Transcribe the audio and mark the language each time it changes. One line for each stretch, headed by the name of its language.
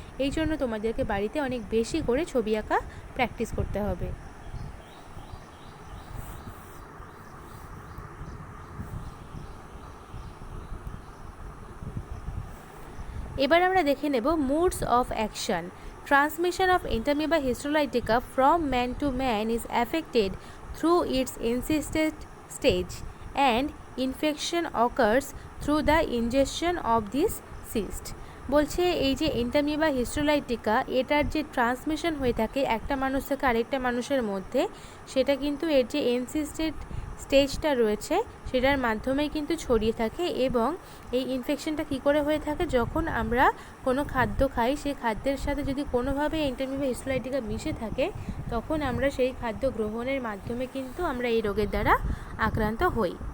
Bangla: এই জন্য তোমাদেরকে বাড়িতে অনেক বেশি করে ছবি আঁকা প্র্যাকটিস করতে হবে। এবার আমরা দেখে নেব moods of action.
English: Transmission of Entamoeba histolytica from man to man is affected through its encysted stage and infection occurs through the ingestion of this cyst।
Bangla: বলছে এই যে এন্টামিবা হিস্টোলাইটিকা, এটার যে ট্রান্সমিশন হয়ে থাকে একটা মানুষ থেকে আরেকটা মানুষের মধ্যে, সেটা কিন্তু এর যে এনসিস্টেড স্টেজটা রয়েছে সেটার মাধ্যমেই কিন্তু ছড়িয়ে থাকে। এবং এই ইনফেকশনটা কী করে হয়ে থাকে, যখন আমরা কোনো খাদ্য খাই, সেই খাদ্যের সাথে যদি কোনোভাবে এন্টামিবা হিস্টোলাইটিকা মিশে থাকে, তখন আমরা সেই খাদ্য গ্রহণের মাধ্যমে কিন্তু আমরা এই রোগের দ্বারা আক্রান্ত হই।